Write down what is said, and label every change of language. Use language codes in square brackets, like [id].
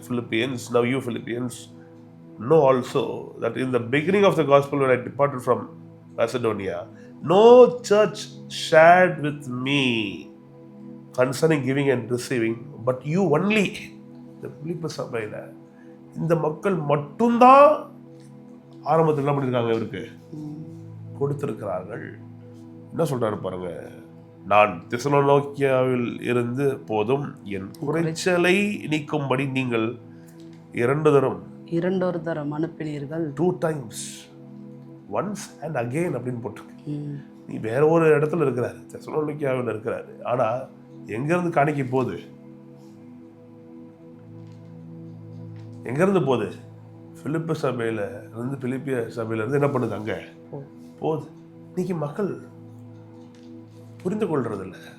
[en] Philippians, now you Philippians know also that in the beginning of the gospel when I departed from Macedonia, no church shared with me concerning giving and receiving, but you only. [ta] இந்த பிலிப்பி சபையில இந்த மக்கள் மட்டும்தான் ஆரம்பத்தில் என்ன பண்ணிருக்காங்க? இவருக்கு கொடுத்திருக்கிறார்கள். என்ன சொல்றாரு பாருங்க, நான் தெசலோனிக்கேயில் இருந்து போதும் என் குறைச்சலை நீக்கும்படி நீங்கள் இரண்டொரு தரம் அனுப்பினீர்கள். [en] 2 times, once and again [ta] அப்படின்னு போட்டிருக்கு. நீ வேற ஒரு இடத்துல இருக்கிறாரு, தெசலோனிக்கேயில் இருக்கிறாரு. ஆனா எங்க இருந்து காணிக்கை போகுது? எங்க இருந்து போகுது? பிலிப்பி சபையில இருந்து, பிலிப்பிய சபையில இருந்து என்ன பண்ணுது? அங்க போகுது. இன்னைக்கு மக்கள் புரிந்து கொள்றதில்ல.